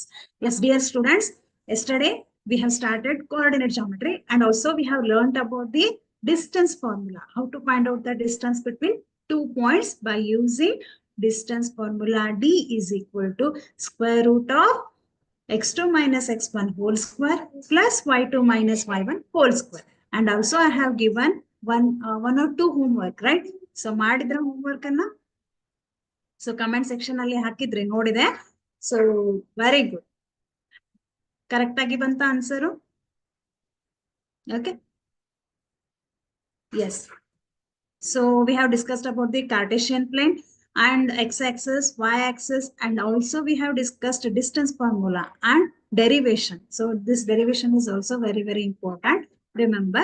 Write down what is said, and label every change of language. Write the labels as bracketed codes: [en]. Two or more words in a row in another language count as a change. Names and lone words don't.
[en] Yes, dear students, yesterday we have started coordinate geometry and also we have learned about the distance formula. How to find out the distance between 2 points by using distance formula. D is equal to square root of x2 minus x1 whole square plus y2 minus y1 whole square. And also I have given one or two homework, right? [kn] So ಮಾಡಿದ್ರ homework ಅನ್ನ ಸೊ [en] comment section [kn] ಅಲ್ಲಿ ಹಾಕಿದ್ರಿ ನೋಡಿದೆ. [en] so very good, correct [kn] ಆಗಿ ಬಂತ [en] ಆನ್ಸರು. ಓಕೆ, yes. So we have discussed about the Cartesian plane and x-axis, y-axis, and also we have discussed distance formula and derivation. So this derivation is also very, very important. Remember.